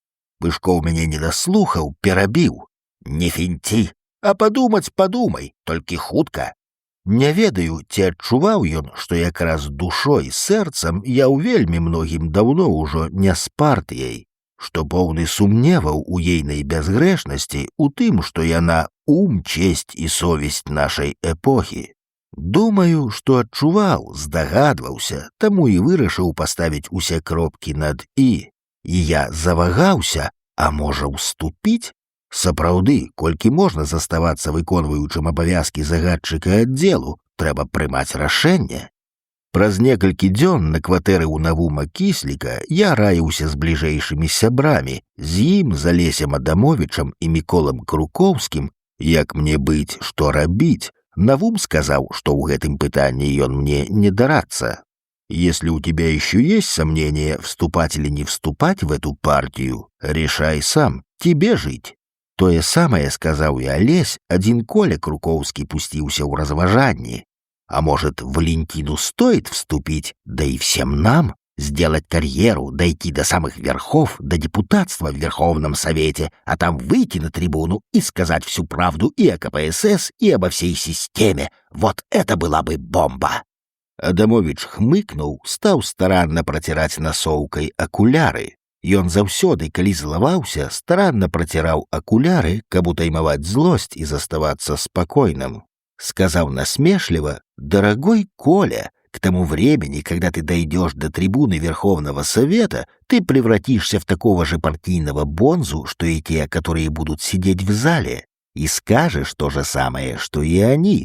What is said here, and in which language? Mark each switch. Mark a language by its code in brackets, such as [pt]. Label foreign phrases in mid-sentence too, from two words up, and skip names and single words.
[be] Пышкоў мяне не даслухаў, перабіў. Не фінці, а падумаць падумай, толькі хутка. Не ведаю, ці адчуваў ён, што якраз душой, сэрцам я ў вельмі многім даўно ўжо не з партыяй, што поўны сумневаў у ейнай бязгрэшнасці у тым, што яна ум, [ru] честь і совесть [be] нашай эпохі. Думаю, што адчуваў, здагадваўся, таму і вырашыў паставіць усе кропкі над «і». І я завагаўся, а можа ўступіць? Сапраўды, колькі можна заставацца выконваючым абавязкі загадчыка аддзелу, трэба прымаць рашэнне. Праз некалькі дзён на кватэры ў Навума Кісліка я раіўся з бліжэйшымі сябрамі, з ім, з Алесем Адамовічам і Міколам Крукоўскім, як мне быць, што рабіць. Навум сказаў, што ў гэтым пытанні ён мне не дарацца. [ru] Если у тебя еще есть сомнения, вступать или не вступать в эту партию, решай сам, тебе жить. [be] Тое самае сказаў і Алесь, адзін Коля Крукоўскі пусціўся ў разважанні. [ru] А может, Валентину стоит вступить, да и всем нам, сделать карьеру, дойти до самых верхов, до депутатства в Верховном Совете, а там выйти на трибуну и сказать всю правду и о КПСС, и обо всей системе. Вот это была бы бомба. [be] Адамович хмыкнуў, стаў старанна праціраць насоўкай акуляры. Ён заўсёды, калі злаваўся, старанна праціраў акуляры, каб утаймаваць злосць і заставацца спакойным. [ru] Сказал насмешливо: «Дорогой Коля, к тому времени, когда ты дойдешь до трибуны Верховного Совета, ты превратишься в такого же партийного бонзу, что и те, которые будут сидеть в зале, и скажешь то же самое, что и они.